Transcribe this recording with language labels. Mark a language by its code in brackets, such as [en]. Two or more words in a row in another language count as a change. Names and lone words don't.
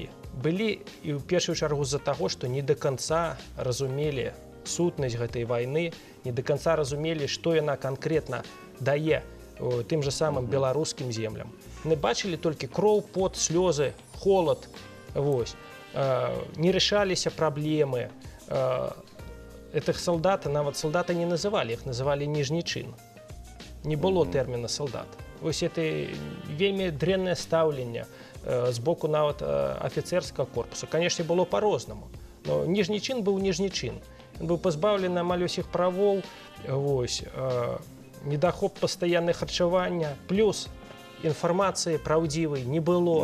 [be] Былі і ў першую чаргу з-за таго, што не да канца разумелі сутнасць гэтай вайны, не да канца разумелі, што яна канкрэтна дае тым жа самым беларускім землям. Не бачылі толькі кроў, пот, слёзы, холад. Вось. Не рашаліся праблемы. Этих солдат, нават солдата не называли, их называли ніжні чин. Не было тэрміна солдат. Вось это вельмі дрэннае стаўленне з боку нават афіцэрскага корпуса. Канешне, было па-рознаму. Но ніжні чин быў ніжні чин. Ён быў пазбаўлены амаль усіх правоў, вось, недахоп пастаяннае харчавання, плюс інфармацыі праўдзівай не было.